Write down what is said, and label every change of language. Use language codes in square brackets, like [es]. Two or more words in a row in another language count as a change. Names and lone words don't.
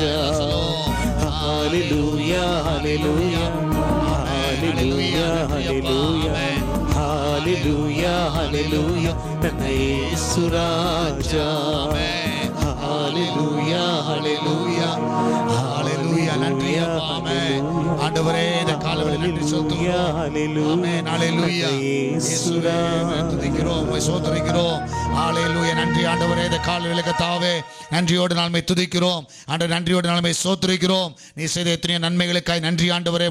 [kn] ಹಾಲೆಲೂಯಾ ಹಾಲೆಲೂಯಾ ಹಾಲೆಲೂಯಾ ಹಾಲೆಲೂಯಾ ಹಾಲೆಲೂಯಾ ಹಾಲೆಲೂಯಾ ನನ್ನ ಯೇಸು ರಾಜ. ಹಾಲೆಲೂಯಾ ಹಾಲೆಲೂಯಾ ಹಾಲೆಲೂಯಾ [ta] நன்றி அப்பா. ஆமென். ஆண்டவரே இந்த காலவெளியில் நன்றி செலுத்துகிறோம். ஆமென். ஹல்லேலூயா. இயேசுவே துதிக்கிறோம், உம்மை ஸ்தோத்திரிக்கிறோம். ஹல்லேலூயா. நன்றி ஆண்டவரே இந்த காலவெளியில் கர்த்தாவே நன்றியோடு நாமே துதிக்கிறோம். ஆண்டவரே நன்றியோடு நாமே ஸ்தோத்திரிக்கிறோம். நீ செய்த எத்தனை நன்மைகளுக்காய் நன்றி ஆண்டவரே.